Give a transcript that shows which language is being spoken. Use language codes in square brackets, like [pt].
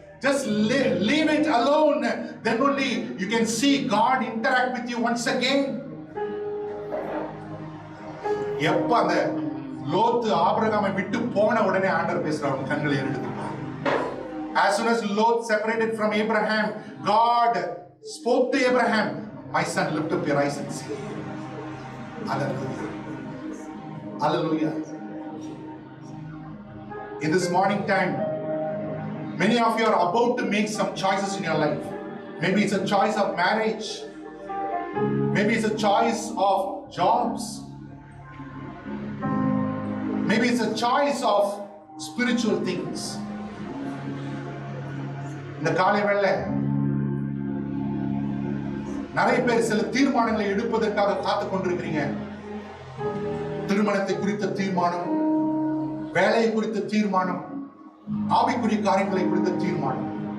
[en] Just leave it alone. Then only you can see God interact with you once again. [ta] எப்ப அந்த லோத்து ஆபிரகாமை விட்டு போன உடனே ஆண்டவர் பேசுறார், கண்களை எடுத்துப்பார். [en] As soon as Lot separated from Abraham, God spoke to Abraham, my son, lift up your eyes and see. Hallelujah, hallelujah. In this morning time, many of you are about to make some choices in your life. Maybe it's a choice of marriage, maybe it's a choice of jobs, maybe it's a choice of spiritual things. [ta] இந்த காலை வேளை நிறைய பேர் சில தீர்மானங்களை எடுப்பதற்காக காத்துக் கொண்டிருக்கிறீங்க. திருமணத்தை குறித்த தீர்மானம், வேலையை குறித்த தீர்மானம், ஆவிக்குரிய காரியங்களை குறித்த தீர்மானம்.